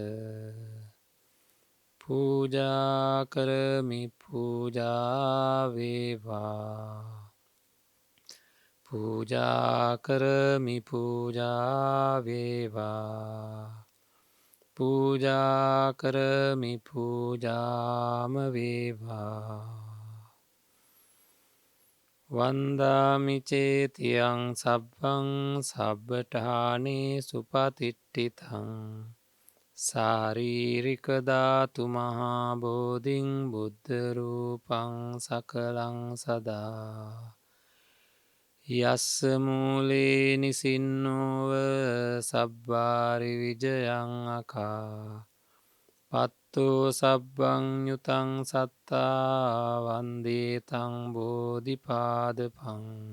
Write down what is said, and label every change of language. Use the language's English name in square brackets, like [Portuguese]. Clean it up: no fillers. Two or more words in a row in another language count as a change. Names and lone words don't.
[Pali] පූජා කරමි පූජාවේවා පූජා කරමි පූජාවේවා පූජා කරමි පූජාම වේවා වන්දාමි චේතියං සබ්බං සබ්බඨානේ සුපතිට්ඨිතං සාරීරික ධාතු මහා බෝධින් බුද්ධ රූපං සකලං සදා යස්ස මූලේ නිසින්නෝව සබ්බාරි විජයං අකා පත්තෝ සබ්බං යුතං සත්තා වන්දේතං බෝධිපාදපං